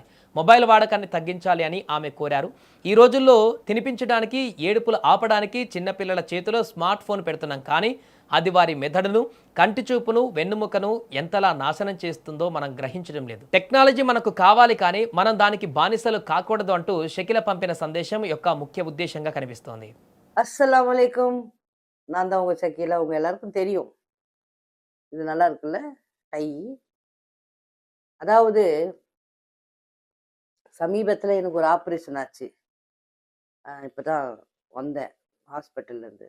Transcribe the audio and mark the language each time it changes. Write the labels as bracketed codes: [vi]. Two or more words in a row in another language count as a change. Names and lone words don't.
[te] మొబైల్ వాడకాన్ని తగ్గించాలి అని ఆమె కోరారు. ఈ రోజుల్లో తినిపించడానికి, ఏడుపులు ఆపడానికి చిన్నపిల్లల చేతిలో స్మార్ట్ ఫోన్ పెడుతున్నాం, కానీ అది వారి మెదడును, కంటి చూపును, వెన్నుముకను ఎంతలా నాశనం చేస్తుందో మనం గ్రహించడం లేదు. టెక్నాలజీ మనకు కావాలి, కానీ మనం దానికి బానిసలు కాకూడదు అంటూ షకీలా పంపిన సందేశం యొక్క ముఖ్య ఉద్దేశంగా కనిపిస్తోంది. [ar] السلام عليكم. [ta] நான் தான் உங்க ஷக்கீலா. உங்க எல்லாருக்கும் தெரியும். இது நல்லா இருக்குல்ல? டை. அதாவது சமீபத்துல எனக்கு ஒரு ஆப்ரேஷன் ஆச்சு. இப்பதான் வந்தேன் ஹாஸ்பிட்டல்லேருந்து.